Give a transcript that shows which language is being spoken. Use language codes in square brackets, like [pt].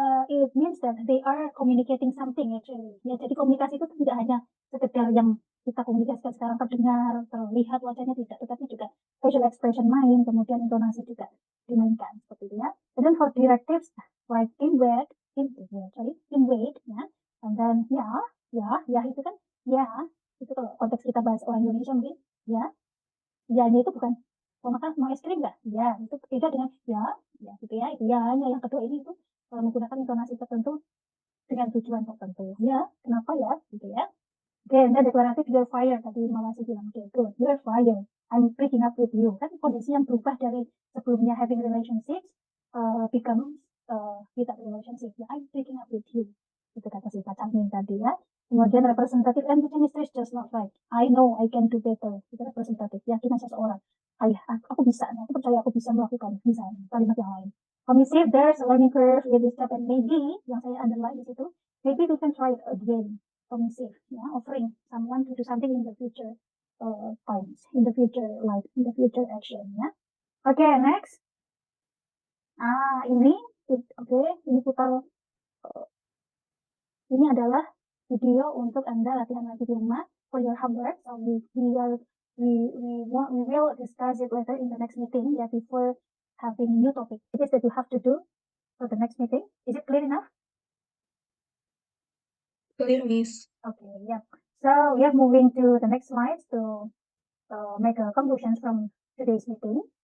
[en] It means that they are communicating something actually. [id] Ya, jadi komunikasi itu tidak hanya sekedar yang kita komunikasikan sekarang terdengar, terlihat wajahnya tidak, tetapi juga facial expression main, kemudian intonasi juga dimainkan seperti itu ya. [en] And then for directives like in weight, ya. And then [id] ya itu kan ya, itu kalau konteks kita bahas orang Indonesia mungkin ya. Ya-nya itu bukan mau makan mau es krim nggak? Ya, itu beda dengan ya gitu ya. Itu ya-nya yang kedua ini itu menggunakan intonasi tertentu dengan tujuan tertentu. Ya, kenapa ya? Gitu ya. Oke, dan deklaratif [en] you're fired [id] tadi Mawasi bilang gitu. [en] You're fired. I'm breaking up with you. [id] Kan kondisi yang berubah dari sebelumnya [en] having relationships becomes without relationship. Ya, I'm breaking up with you. [id] Itu kata si Pak Cangmin tadi ya. Kemudian [en] representative and the chemistry is just not right. I know I can do better. [id] Itu representatif. Yakinan seseorang. Aku bisa. Aku percaya aku bisa melakukan. Misalnya kalimat yang lain. [en] Commissive, there's a learning curve in this step and maybe [id] yang saya [en] underline [id] di situ. [en] Maybe we can try it again. Commissive, yeah, offering someone to do something in the future times, in the future life, in the future action, ya. [id] Oke, next. Ini putar. Ini adalah video untuk Anda latihan lagi di rumah [en] for your homework. So we will discuss it later in the next meeting, yeah, before having new topic. It is that you have to do for the next meeting. Is it clear enough? Clear, Miss. Okay, yeah. So we are moving to the next slides to make a conclusions from today's meeting.